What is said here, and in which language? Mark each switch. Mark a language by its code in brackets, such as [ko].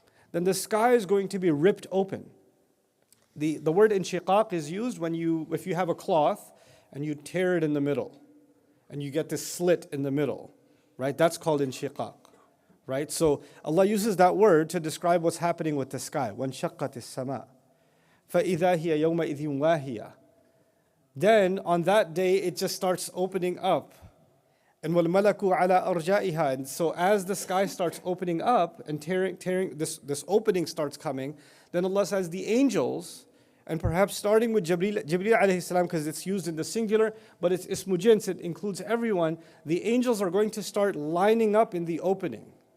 [en] Then the sky is going to be ripped open. The word inshiqaq is used if you have a cloth and you tear it in the middle, and you get this slit in the middle, right? That's called inshiqaq, right? So Allah uses that word to describe what's happening with the sky. [ar] وَانْشَقَّتِ السَّمَاءُ فَإِذَا هِيَ يَوْمَئِذٍ وَاهِيَةٌ. [en] Then on that day it just starts opening up, [ar] And وَالْمَلَكُ عَلَىٰ أَرْجَائِهَا. [en] And so as the sky starts opening up and tearing this opening starts coming, then Allah says the angels, and perhaps starting with Jibreel alayhi salam, because it's used in the singular, but it's ismu jins, it includes everyone, the angels are going to start lining up in the opening.